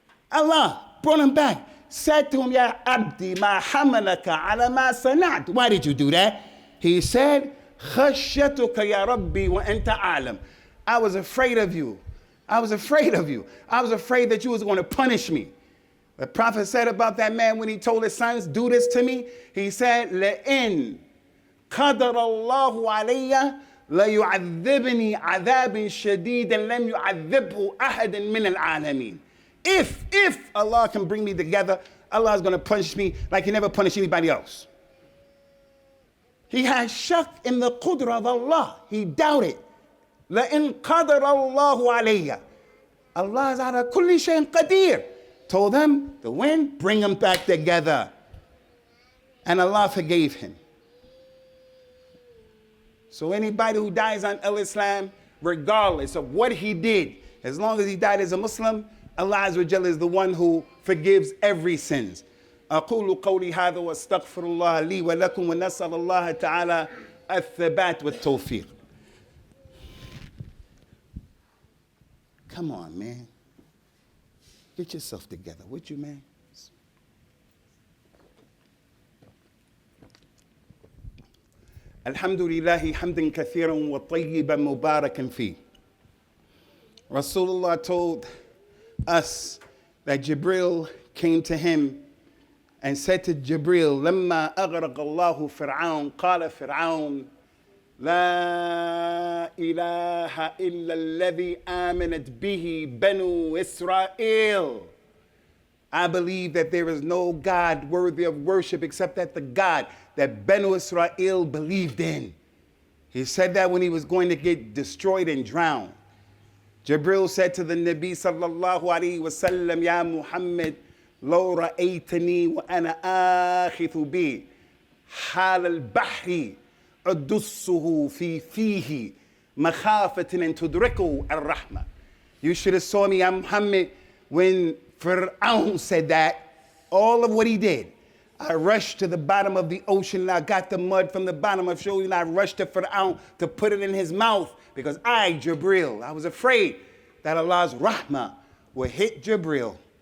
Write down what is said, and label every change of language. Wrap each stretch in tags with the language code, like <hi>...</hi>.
<en>Allah brought him back. Said to him,</en> <ar>Ya abdi ma hamalaka ala ma sanat.</ar> <en>Why did you do that? He said,</en> <ar>khashyatuka ya rabbi wa anta alam.</ar> <en>I was afraid of you. I was afraid of you. I was afraid that you was going to punish me. The Prophet said about that man when he told his sons, do this to me. He said,</en> <ar>لَإِن قَدَرَ اللَّهُ عَلَيَّ لَيُعَذِّبْنِي عَذَابٍ شَدِيدًا لَمْ يُعَذِّبْهُ أَحَدٍ مِّنَ الْعَالَمِينَ.</ar> <en>If Allah can bring me together, Allah is going to punish me like he never punished anybody else. He had shak in the qudra of Allah. He doubted.</en> <ar>لَإِن قَدَرَ اللَّهُ عَلَيَّ. Allah is ala kulli shayin qadir.</ar> <en>Told them, the wind, bring them back together. And Allah forgave him. So anybody who dies on al-Islam, regardless of what he did, as long as he died as a Muslim, Allah Azza wa Jalla is the one who forgives every sins.</en> <ar>أقول قولي هذا واستغفر الله لي ولكم ونسأل الله تعالى الثبات والتوفيق.</ar> <en>Come on, man. Get yourself together, would you, man?</en> <ar>الحمد لله حمدا كثيرا وطيبا مباركا فيه.</ar> <en>Rasulullah told us that Jibril came to him and said to Jibril,</en> <ar>لما أغرق الله فرعون قال فرعون لا إله إلا الذي آمنت به بنو إسرائيل.</ar> <en>I believe that there is no God worthy of worship except that the God that Benu Israel believed in. He said that when he was going to get destroyed and drowned. Jibril said to the Nabi</en> <ar>sallallahu alayhi wa sallam, Ya Muhammad, لو رأيتني وأنا آخذ بي حال البحر أدسه في فيه مخافة أن تدركه الرحمة.</ar> <en>You should have saw me, Ya Muhammad, when Fir'aun said that, all of what he did. I rushed to the bottom of the ocean and I got the mud from the bottom of the ocean and I rushed to Fir'aun to put it in his mouth because I, Jibril, I was afraid that Allah's rahmah would hit Jibril.</en>